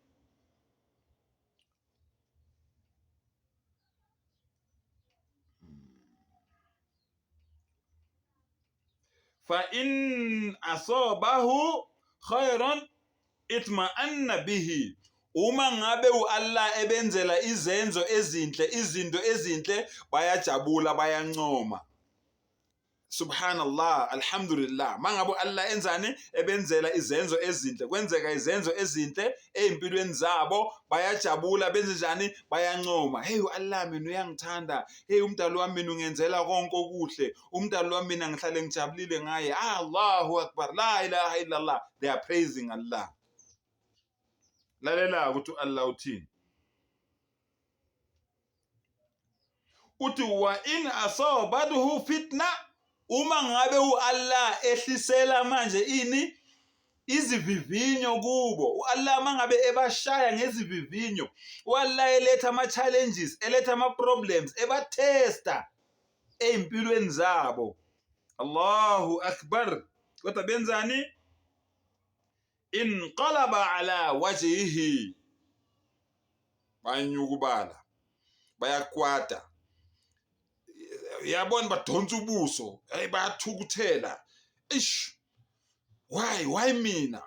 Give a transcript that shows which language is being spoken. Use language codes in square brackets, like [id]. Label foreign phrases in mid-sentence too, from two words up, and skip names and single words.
[ar] فإن أصابه خير اطمأن به. [zu] Uma ngabe uAllah ebenzela izenzo ezinhle, izinto ezinhle, bayajabula bayancoma. [ar] سبحان الله، الحمد لله. [zu] Mangabe uAllah enzani ebenzela izenzo ezinhle, kwenzeka izenzo ezinhle ezimpilweni zabo, bayajabula benze njani? Bayancoma. Hey uAllah mina uyangithanda. Hey umdali wami mina ungenzela konke okuhle. Umdali wami mina ngihlale ngijabulile ngaye. [ar] الله أكبر. لا إله إلا الله. [en] They are praising Allah. [zu] Lalela ukuthi uAllah uthini? [ar] Uthi وإن أصابته فتنة. [zu] Uma ngabe uAllah ehlisela manje ini izivivinyo kubo, uAllah mangabe ebashaya ngezivivinyo, uAllah eletha ama challenges, eletha ama problems, ebathesta empilweni zabo. [ar] الله أكبر. [zu] Kodwa benzani? [ar] انقلب على وجهه. [zu] Banyukubala, bayakwata. Yabona badonsa ubuso, bayathukuthela. Why mina?